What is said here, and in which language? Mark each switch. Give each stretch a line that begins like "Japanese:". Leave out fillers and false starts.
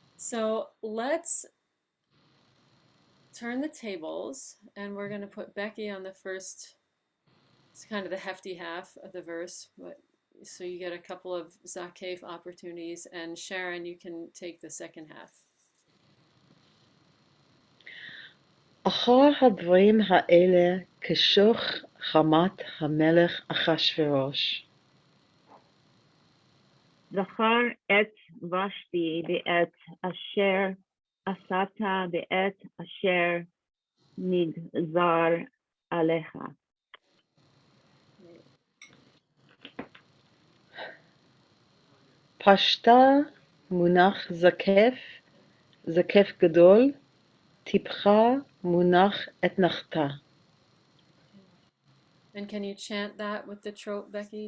English: So let's turn the tables, and we're going to put Becky on the first. It's kind of the hefty half of the verse, but so you get a couple of zakef opportunities, and Sharon, you can take the second half.
Hebrew: אחר הדברים האלה כשוך חמת המלך אחשורוש. זכר את ושתי בעת אשר עשת בעת אשר נגזר עליך. פשטה מונח זקף, זקף גדול, טיפחה מונח אתנחתה.
English: And can you chant that with the trope, Becky?